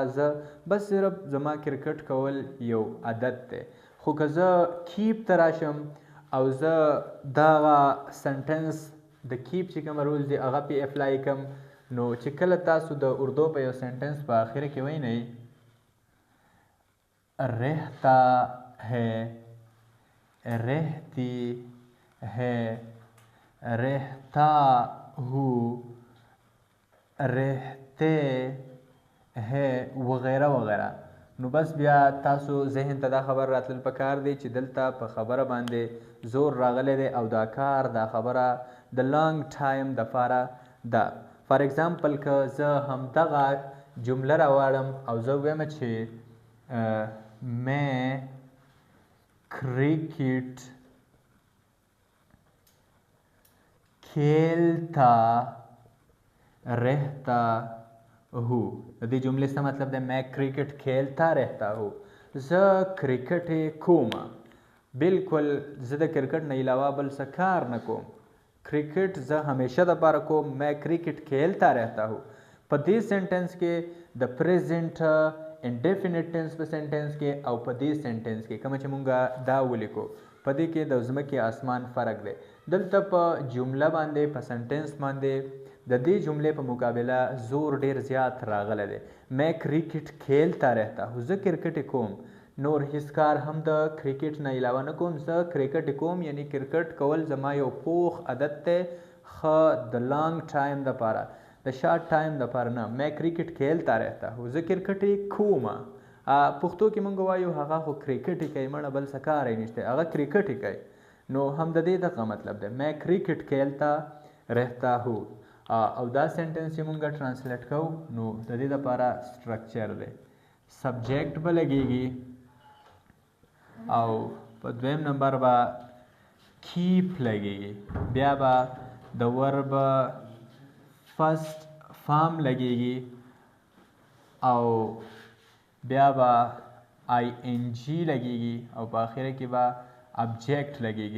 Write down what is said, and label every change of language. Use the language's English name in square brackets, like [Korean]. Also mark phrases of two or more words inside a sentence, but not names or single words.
[Pashto] زه بس صرف زما کرکټ کول یو عادت دی. خو که زه کیپ ته راشم او زه دغه سنټنس د کیپ چې کوم رولز دي هغه پې اپلای کړم، نو چې کله تاسو د اردو په یو سنټنس په آخره کې وینئ [Urdu] رہتا ہے، رہتی ہے، رہتا ہوں، رہتے ہیں وغیرہ وغیرہ، [Pashto] نو بس بیا تاسو ذهن ته دا خبر راتلل پکار دی چې دلته په خبره باندې زور راغلی دی او دا کار دا خبره د [English] long time [Pashto] دپاره ده. [English] for example [Pashto] که زه همدغه جمله راواړم او زه ویم چې [Urdu] میں کرکٹ کھیلتا رہتا ہوں. [Pashto] د دې جملې څه مطلب دی؟ [Urdu] میں کرکٹ کھیلتا رہتا ہوں. [Pashto] زه کرکټ کوم. بالکل زه د کرکټ نه علاوه بل څه کار نه کوم. کرکټ زه همیشه دپاره کوم. [Urdu] میں کرکٹ کھیلتا رہتا ہوں. [Pashto] په دې سنټنس کې د [English] present indefinite tense [Pashto] په سنټنس کې او په دې سنټنس کې کومه چې مونږه دا ولیکو په دې کې د ځمکې آسمان فرق دی. دلته په جمله باندې په سنټنس باندې د دې جملې په مقابله زور ډیر زیات راغلی دی. [Urdu] میں کرکټ کھیلتا رہتا ہوں. [Pashto] زه کرکټ کوم. نور هیڅ کار هم د کرکټ نه علاوه نه کوم. زه کرکټ کوم یعنی کرکټ کول زما یو پوخ عادت دی، ښه د [English] long time [Pashto] دپاره، د [English] short time [Pashto] دپاره نه. [Urdu] میں کرکټ کھیلتا رہتا ہوں. [Pashto] زه کرکټ کوم. پښتو کې مونږ وایو هغه خو کرکټ کوي، مړه بل څه کار یې نشته، هغه کرکټ کوي. نو هم د دې دغه مطلب دی [Urdu] میں کرکټ کھیلتا رہتا ہوں. [Pashto] او دا سنټنس چې مونږ ټرانسلیټ کوو نو د دې دپاره سټرکچر دی. سبجیکټ به لګیږي او په دویم نمبر به کیپ لګیږي، بیا به د [English] verb first form [Pashto] لګیږي او بیا به [English] I N G [Pashto] لګیږي او په آخره کې به ابجیکټ لګیږي.